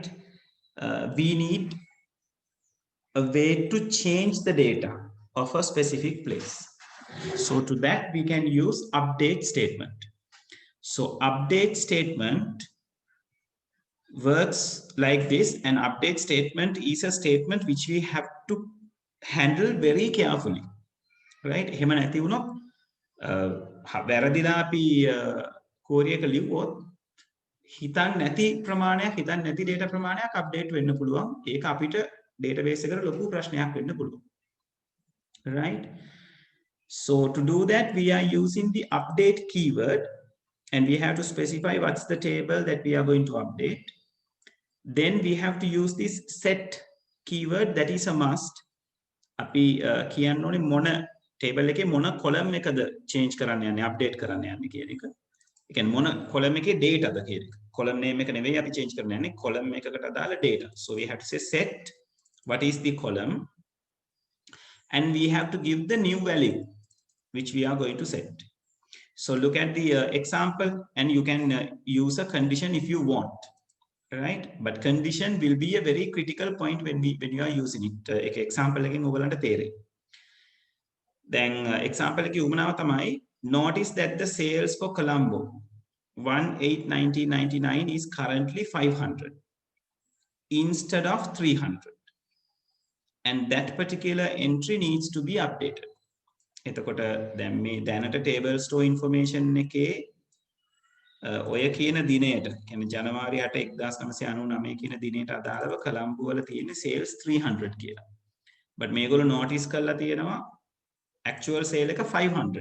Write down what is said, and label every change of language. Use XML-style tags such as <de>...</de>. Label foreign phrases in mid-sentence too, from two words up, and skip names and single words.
<en>We need a way to change the data of a specific place. So to that we can use update statement. So update statement works like this. An update statement is a statement which we have to handle very carefully, right?</en> <si>එහෙම නැති වුණොත් වැරදිලා අපි query එක ලිව්වොත් හිතන් නැති ප්‍රමාණයක් හිතන් නැති data ප්‍රමාණයක් update වෙන්න පුළුවන්. ඒක අපිට database එකට ලොකු ප්‍රශ්නයක් වෙන්න පුළුවන්.</si> <en>Right? So to do that we are using the update keyword and we have to specify what's the table that we are going to update. Then we have to use this set keyword, that is a must.</en> <si>අපි කියන්න ඕනේ මොන table එකේ මොන column එකද change කරන්න යන්නේ update කරන්න යන්නේ කියන එක. ඒ කියන්නේ මොන column එකේ data ද කියන එක.</si> <en>column name</en> <si>එක නෙවෙයි අපි change කරන්න යන්නේ column එකකට අදාළ data.</si> <en>So we have to say set what is the column and we have to give the new value which we are going to set. So look at the example and you can use a condition if you want. Right, but condition will be a very critical point when you are using it.</en> <si>Example එකෙන් ඔයගලන්ට තේරෙයි. දැන් example එකේ උමනාව තමයි</si> <en>notice that the sales for Colombo 1/8/1999 is currently 500 instead of 300 and that particular entry needs to be updated.</en> <si>එතකොට දැන් මේ දැනට</si> <en>table store information</en> <si>එකේ ඔය කියන දිනයට කියන්නේ ජනවාරි 8 1999 කියන දිනයට අදාළව කොළඹ වල තියෙන sales 300 කියලා. but මේගොල්ලෝ notice කරලා තියෙනවා</si> <en>actual sale</en> <si>එක 500.</si>